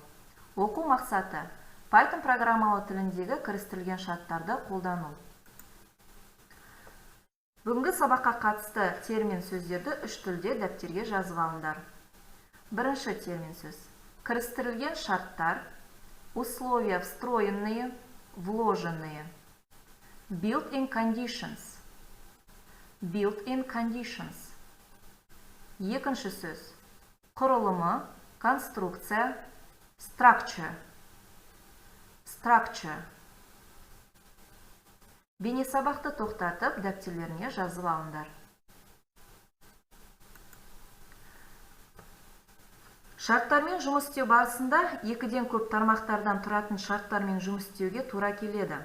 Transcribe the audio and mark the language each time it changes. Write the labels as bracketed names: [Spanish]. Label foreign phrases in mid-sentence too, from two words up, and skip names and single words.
[Kazakh] Оқу мақсаты Python программалау тіліндегі кірістірілген шарттарды қолдану. Бүгінгі сабаққа қатысты термин сөздерді 3 тілде дәптерге жазып алыңдар. Бірінші термин сөз. Кірістірілген шарттар, [Russian] условия встроенные, вложенные. [English] Built-in conditions. Built-in conditions. [Kazakh] Екінші сөз. Құрылымы, конструкция, [English] structure. Structure. [Kazakh] Бейнесабақты тоқтатып, дәптерлеріне жазып алыңдар. Шарттармен жұмыс істеу барысында екіден көп тармақтардан тұратын шарттармен жұмыс істеуге тура келеді.